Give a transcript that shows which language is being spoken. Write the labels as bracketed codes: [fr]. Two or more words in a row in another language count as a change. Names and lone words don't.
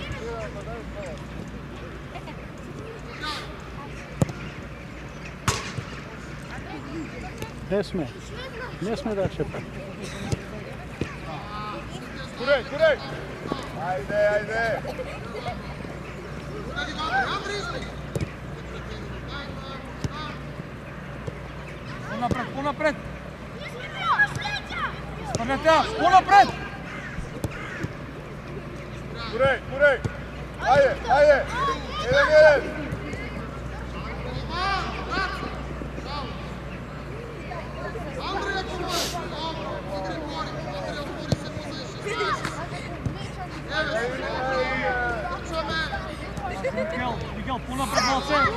[mk] Не сме да чепа. Курeј! Ајде! Понапред! Спомнете, понапред! Курeј! Ајде! [sr] Jedan! [mk] Мигел, понапред малце!